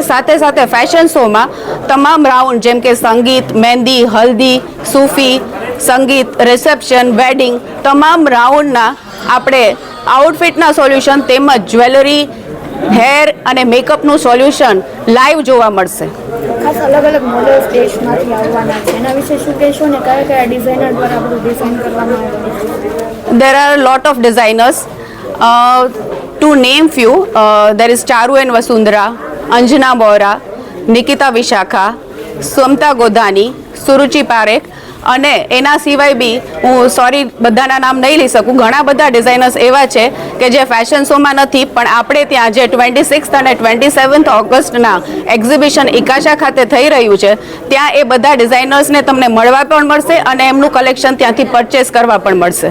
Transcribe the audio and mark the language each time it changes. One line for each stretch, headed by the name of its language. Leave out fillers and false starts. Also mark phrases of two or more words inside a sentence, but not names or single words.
Gujarati: સાથે સાથે
English: fashion show
Gujarati: તમામ રાઉન્ડ જેમ કે સંગીત, મહેંદી, હલ્દી, સૂફી, સંગીત,
English: reception, wedding,
Gujarati: તમામ રાઉન્ડના આપણે આઉટફિટના સોલ્યુશન તેમજ જ્વેલરી, હેર અને મેકઅપનું સોલ્યુશન લાઈવ જોવા મળશે. ખાસ અલગ અલગ મોડલ્સ દેશમાંથી આવવાના છે, એના વિશે શું કહેશો ને કયા કયા ડિઝાઇનર દ્વારા બધું ડિઝાઇન કરવામાં આવ્યું છે?
English: There are a lot of designers. To name few, there is Charu and Vasundhara, Anjana Bohra, Nikita Vishakha, Swamta Godhani, Suruchi Parekh,
Gujarati: અને એના સિવાય બી હું સોરી બધાના નામ નહીં લઈ શકું, ઘણા બધા ડિઝાઇનર્સ એવા છે કે જે
English: fashion show
Gujarati: નથી પણ આપણે ત્યાં જે 26th અને 27th ઓગસ્ટના એક્ઝિબિશન ઇકાશા ખાતે થઈ રહ્યું છે ત્યાં એ બધા ડિઝાઇનર્સને તમને મળવા પણ મળશે અને એમનું કલેક્શન ત્યાંથી પરચેસ કરવા પણ મળશે.